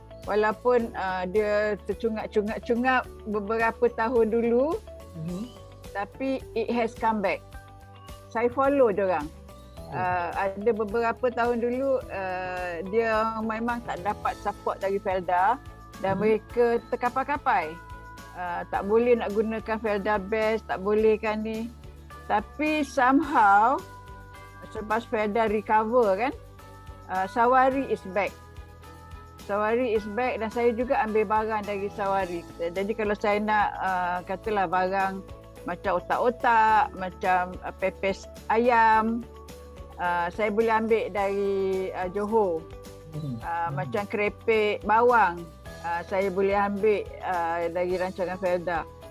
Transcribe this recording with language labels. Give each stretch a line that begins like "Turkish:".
Malay: Walaupun dia tercungap-cungap beberapa tahun dulu, tapi
English: it has come back.
Malay: Saya follow diorang. Ada beberapa tahun dulu dia memang tak dapat support dari Felda dan mereka terkapai-kapai. Tak boleh nak gunakan Felda Best, tak boleh kan ni. Tapi somehow selepas Felda recover kan,
English: Sawari is back. Sawari is back
Malay: dan saya juga ambil barang dari Sawari. Jadi kalau saya nak katalah barang macam otak-otak, macam pepes ayam, saya boleh ambil dari Johor. Macam kerepek bawang, saya boleh ambil dari rancangan Felda.